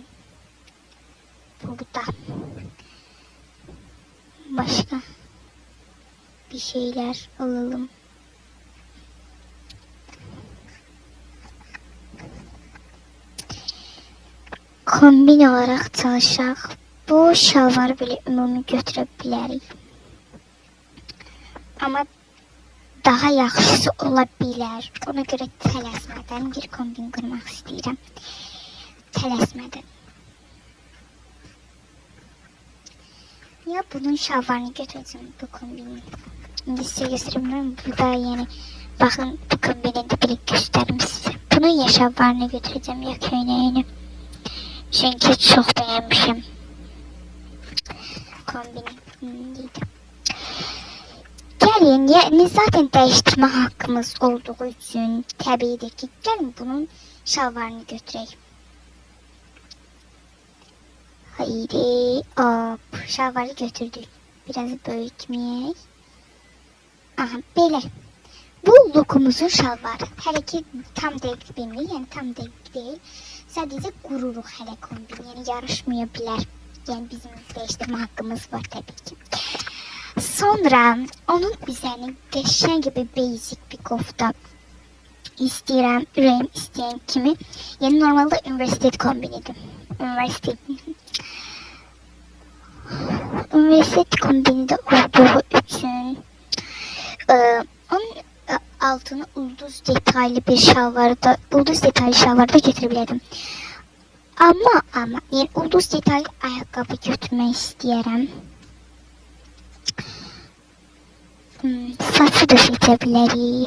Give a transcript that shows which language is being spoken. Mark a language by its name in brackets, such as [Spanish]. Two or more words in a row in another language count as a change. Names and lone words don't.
[Azerbaijani] Burada. [Turkish] Başka bir şeyler alalım. Kombin olarak çalışaq. [Azerbaijani] Bu şalvarı böyle ümumi götürə bilərik. Ama daha yaxşısı ola bilər. Ona göre tələsmədən bir kombin qurmaq istəyirəm. Tələsmədən. [Turkish] Ya bunun şalvarını götüreceğim bu kombini. Şimdi size göstereyim. Burada yani bakın bu kombini de birlikte göstereyim size. Bunun ya şalvarını götüreceğim ya köynəyini. Çünkü çok beğenmişim. Kombini. Gelin yani zaten değiştirme hakkımız olduğu için tabidir ki gelin bunun şalvarını götüreyim. idi. Hop, şalvarı götürdük. Biraz böyütmeyək. [Azerbaijani] Aha, belə. Bu lookumuzun şalvarı. Hələ ki tam dəqiq bilmirik, yəni tam dəqiq deyil. Sadəcə qururuq hələ kombin, yəni yarışmaya bilər. Yəni bizim dəyişdirmə haqqımız var təbii ki. Sonra onun üzərinə qəşəng bir basic bir kofta istəyirəm, ürəyim istəyən kimi. Yəni normalda universitet kombinidir. Universitet kombini de olduğu için onun altına ulduz detaylı bir şalvarda, ulduz detaylı şalvarda götürebilirdim. [Turkish] Ama yani ulduz detaylı ayakkabı götürmek isterim. Saçı da seçebilirim.